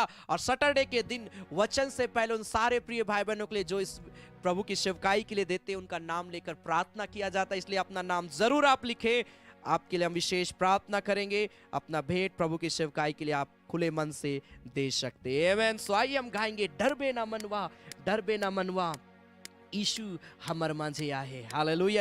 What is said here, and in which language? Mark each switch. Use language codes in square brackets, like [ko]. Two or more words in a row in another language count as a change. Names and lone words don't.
[hi] और सैटरडे के दिन वचन से पहले उन सारे प्रिय भाई बहनों के लिए जो इस प्रभु की सेवकाई के लिए देते हैं उनका नाम लेकर प्रार्थना किया जाता है। इसलिए अपना नाम जरूर आप लिखें, आपके लिए हम विशेष प्रार्थना करेंगे। अपना भेंट प्रभु की सेवकाई के लिए आप खुले मन से दे सकते हैं। आमीन। सो आइए हम गाएंगे [sck] डरबे ना मनवा, डरबे ना मनवा, यीशु हमर माझे आहे। हालेलुया।